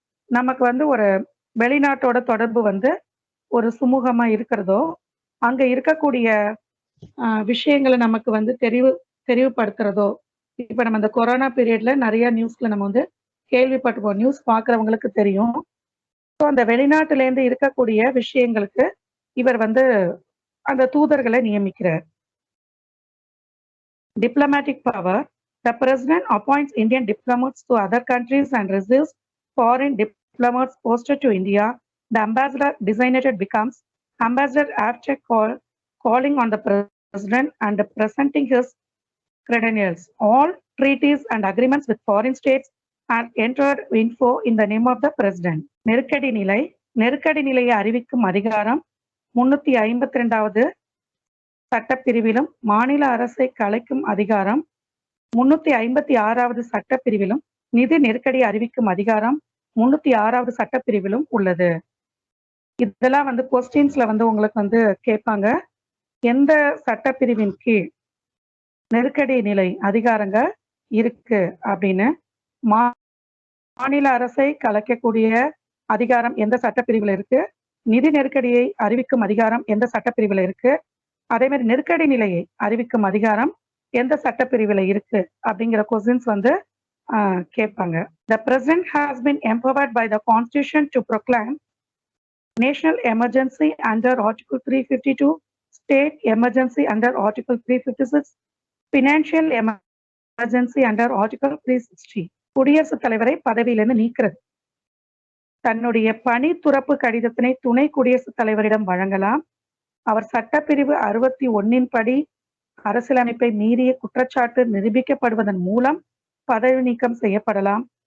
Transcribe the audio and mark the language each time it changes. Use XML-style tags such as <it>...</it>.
<ta>நமக்கு வந்து ஒரு வெளிநாட்டோட தொடர்பு வந்து ஒரு சுமூகமா இருக்கிறதோ அங்க இருக்கக்கூடிய விஷயங்களை நமக்கு வந்து தெரிவுபடுத்துறதோ, இப்ப நம்ம இந்த கொரோனா பீரியட்ல நிறைய நியூஸ்ல நம்ம வந்து கேள்விப்பட்டிருப்போம். நியூஸ் பார்க்குறவங்களுக்கு தெரியும். ஸோ அந்த வெளிநாட்டிலேருந்து இருக்கக்கூடிய விஷயங்களுக்கு இவர் வந்து அந்த தூதர்களை நியமிக்கிறார்.</ta> <en>Diplomatic power. The president appoints Indian diplomats to other countries and receives foreign diplomats posted to India. The ambassador designated becomes ambassador after calling on the president and presenting his credentials. All treaties and agreements with foreign states are entered info in the name of the president.</en> <ta>நெருக்கடி நிலை. நெருக்கடி நிலையை அறிவிக்கும் அதிகாரம் 352வது சட்டப்பிரிவிலும் மாநில அரசை கலைக்கும் அதிகாரம் 356வது சட்டப்பிரிவிலும் நிதி நெருக்கடி அறிவிக்கும் அதிகாரம் 306வது சட்டப்பிரிவிலும் உள்ளது. இதெல்லாம் வந்து கொஸ்டின்ஸ்ல வந்து உங்களுக்கு வந்து கேட்பாங்க. எந்த சட்டப்பிரிவின் கீழ் நெருக்கடி நிலை அதிகாரங்கள் இருக்கு அப்படின்னு. மாநில அரசை கலைக்கக்கூடிய அதிகாரம் எந்த சட்டப்பிரிவில் இருக்கு, நிதி நெருக்கடியை அறிவிக்கும் அதிகாரம் எந்த சட்டப்பிரிவில் இருக்கு, அதே மாதிரி நெருக்கடி நிலையை அறிவிக்கும் அதிகாரம் எந்த சட்டப்பிரிவில் இருக்கு அப்படிங்கிற கொஸ்டின்ஸ் வந்து கேட்பாங்க.</ta> <en>The president has been empowered by the constitution to proclaim national emergency under article 352, state emergency under article 356, financial emergency under article 360.</en> <ta>குடியரசுத் தலைவரை பதவியிலிருந்து நீக்கிறது. தன்னுடைய பணி துறப்பு கடிதத்தினை துணை குடியரசுத் தலைவரிடம் வழங்கலாம். அவர் சட்டப்பிரிவு 61 படி அரசியலமைப்பை மீறிய குற்றச்சாட்டு நிரூபிக்கப்படுவதன் மூலம் பதவி நீக்கம் செய்யப்படலாம்.</ta>